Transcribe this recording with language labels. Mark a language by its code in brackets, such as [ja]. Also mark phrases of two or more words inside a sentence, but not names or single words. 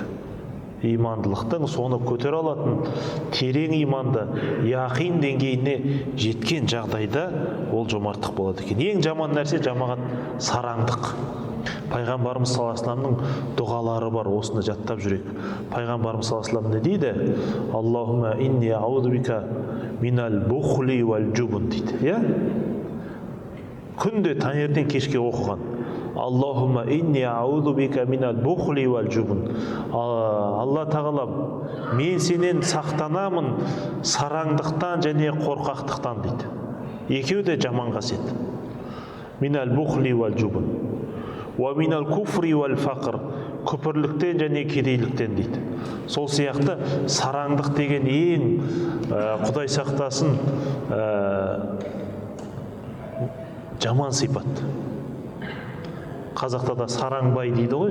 [kk] Имандылықтың соны көтере алатын терең иманды яқин деңгейіне жеткен жағдайда ол жомарттық болады екен. Ең жаман нәрсе жамағат сараңдық. Пайғамбарымыз [ar] صلى الله عليه وسلم [kk] дұғалары бар, осыны жаттап жүрек. Пайғамбарымыз [ar] صلى الله عليه وسلم [kk] не дейді? [ar] اللهم إني أعوذ بك من البخل والجبن дейді. [kk] Күнде таңертең кешке оқыған. [ar] اللهم إني أعوذ بك من البخل والجبن. [kk] Алла тағалам, мен сенен сақтанамын сараңдықтан және қорқақтықтан дейді. Екеуі де жаман қасиет. [ar] من البخل والجبن. ومن الكفر والفقر. [kk] Күпірліктен және кедейліктен дейді. Сол сияқты сараңдық деген ең Құдай сақтасын жаман сипат. Қазақта да сараңбай дейді ғой.